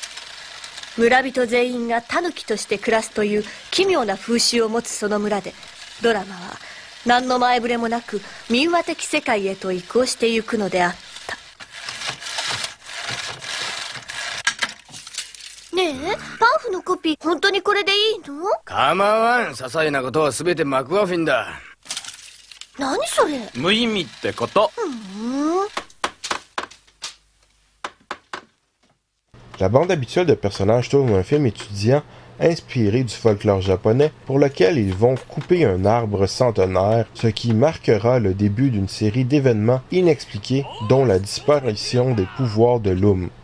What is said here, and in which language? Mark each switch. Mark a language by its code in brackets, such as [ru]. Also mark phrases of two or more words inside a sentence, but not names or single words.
[ja] 村人全員がタヌキとして暮らすという奇妙な風習を持つその村で、 ドラマは何の前触れもなく民話的世界へと移行してゆくのであった。ねえ、パンフのコピー本当にこれでいいの？構わん。些細なことは全てマクガフィンだ。何それ？無意味ってこと。 [fr] La bande habituelle de personnages tourne un film étudiant inspiré du folklore japonais pour lequel ils vont couper un arbre centenaire, ce qui marquera le début d'une série d'événements inexpliqués dont la disparition des pouvoirs de Lum.